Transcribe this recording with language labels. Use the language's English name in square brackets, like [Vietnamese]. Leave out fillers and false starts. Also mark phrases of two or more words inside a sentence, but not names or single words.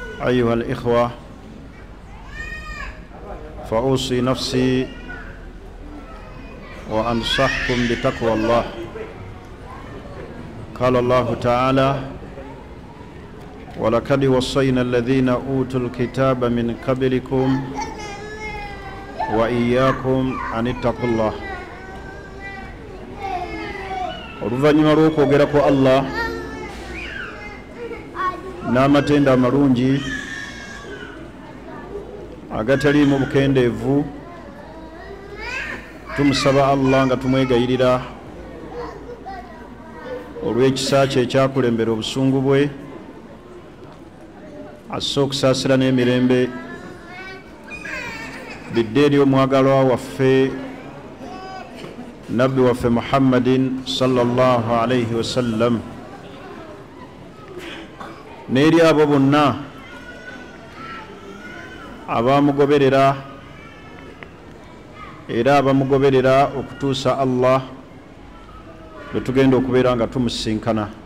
[Arabic] أيها الإخوة، فأوصي نفسي وأنصحكم بتقوى الله. قال الله تعالى: ولقد وصينا الذين أوتوا الكتاب من قبلكم وإياكم أن اتقوا الله. [Ganda] Oluvannyuma lw'okwogerako Allah n'amatenda amalungi agataliimu bukendeevu, tumusaba Allah nga tumwegayirira olw'ekisa kye ekyakulembera obusungu bwe, asse okusaasira n'emirembe bidde eri omwagalwa waffe nabbi waffe Muhammadin [Arabic] صلى الله عليه وسلم, [Ganda] n'eri abo bonna abamugoberera era abamugoberera okutuusa Allah lwe tugenda okubeera nga tumusinkana.